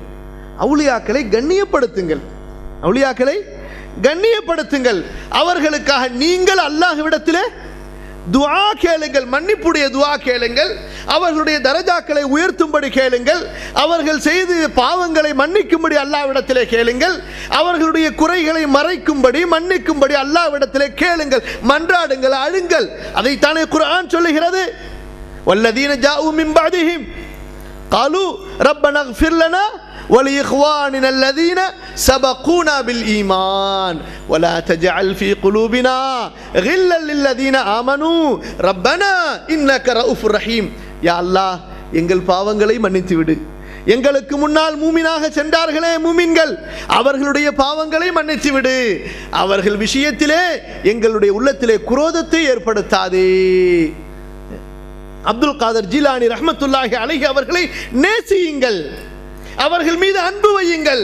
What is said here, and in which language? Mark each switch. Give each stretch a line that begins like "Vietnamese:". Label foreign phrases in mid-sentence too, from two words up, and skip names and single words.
Tamil: அவுலியாக்களை கண்ணியப்படுத்துங்கள், அவுலியாக்களை கண்ணியப்படுத்துங்கள், அவர்களுக்காக நீங்கள் அல்லாஹ்விடத்திலே துஆ கேளுங்கள், மன்னிப்புடைய துஆ கேளுங்கள், அவர்களுடைய தரஜாக்களை உயர்த்தும்படி கேளுங்கள், அவர்கள் செய்து பாவங்களை மன்னிக்கும்படி அல்லாஹ்விடத்திலே கேளுங்கள், அவர்களுடைய குறைகளை மறைக்கும்படி மன்னிக்கும்படி அல்லாஹ்விடத்திலே கேளுங்கள், மன்றாடுங்கள், அழுங்கள். அதைத்தானே குர்ஆன் சொல்லுகிறது.
Arabic: والذين جاءوا من بعدهم قالوا ربنا اغفر لنا ولإخواننا الذين سبقونا بالإيمان ولا تجعل في قلوبنا غلا للذين آمنوا ربنا إنك رؤوف رحيم.
Tamil: யா அல்லாஹ், எங்கள் பாவங்களை மன்னித்து விடு, எங்களுக்கு முன்னால் மூமினாக சென்றார்களே மூமின்கள், அவர்களுடைய பாவங்களை மன்னித்து விடு, அவர்கள் விஷயத்திலே எங்களுடைய உள்ளத்திலே குரோதத்தை ஏற்படுத்தாதே. அப்துல் காதர் ஜீலானி
Arabic: رحمة الله عليه
Tamil: அவர்களை நேசியுங்கள், அவர்கள் மீது அன்பு வையுங்கள்.